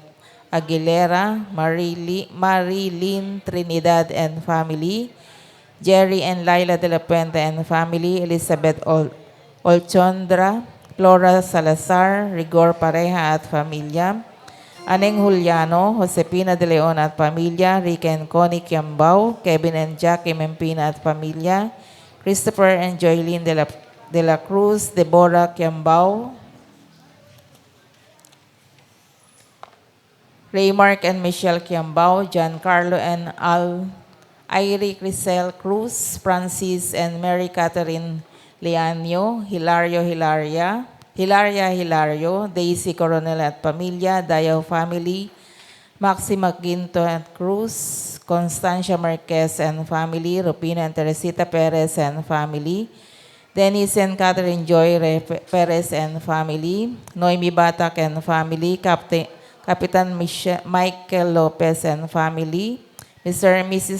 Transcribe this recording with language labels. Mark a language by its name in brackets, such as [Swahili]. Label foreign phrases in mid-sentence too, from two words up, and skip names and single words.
[English] Aguilera, Marilyn Trinidad and family, Jerry and Laila de la Puente and family, Elizabeth Olchondra, Flora Salazar, Rigor Pareja [Filipino] at familia, [English] Aneng Juliano, Josepina de Leon [Filipino] at pamilya, [English] Rica and Connie Kiambao, Kevin and Jackie Mempina [Filipino] at pamilya, [English] Christopher and Joylene de la Cruz, Deborah Kiambao, Raymark and Michelle Kiambao, Giancarlo and Irie Crisel Cruz, Francis and Mary Catherine Leanio, Hilario, Daisy Coronel [Filipino] at pamilya, [English] Dayaw family, Maxima Ginto and Cruz, Constancia Marquez and family, Rupina and Teresita Perez and family, Dennis and Catherine Joy Perez and family, Noemi Batak and family, Kapitan Michael Lopez and family, Mr. and Mrs.